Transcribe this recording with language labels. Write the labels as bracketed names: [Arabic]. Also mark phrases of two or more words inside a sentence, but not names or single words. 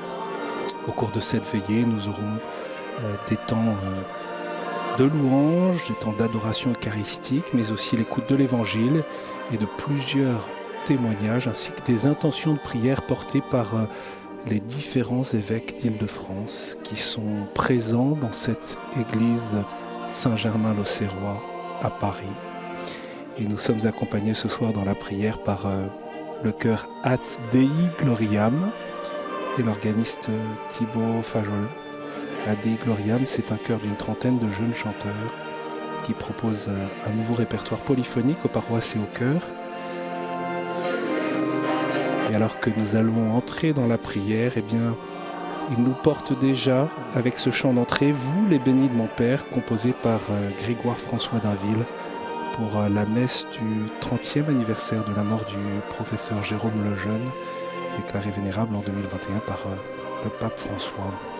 [French] Au cours de cette veillée, nous aurons des temps de louange, des temps d'adoration eucharistique, mais aussi l'écoute de l'Évangile et de plusieurs témoignages, ainsi que des intentions de prière portées par les différents évêques d'Île-de-France qui sont présents dans cette église Saint-Germain-l'Auxerrois à Paris. Et nous sommes accompagnés ce soir dans la prière par le chœur At Dei Gloriam et l'organiste Thibaut Fajol. At Dei Gloriam, c'est un chœur d'une trentaine de jeunes chanteurs qui propose un nouveau répertoire polyphonique aux paroisses et aux chœurs. Et alors que nous allons entrer dans la prière, eh bien, il nous porte déjà avec ce chant d'entrée, « Vous, les bénis de mon Père », composé par Grégoire François d'Inville pour la messe du 30e anniversaire de la mort du professeur Jérôme Lejeune, déclaré vénérable en 2021 par le pape François.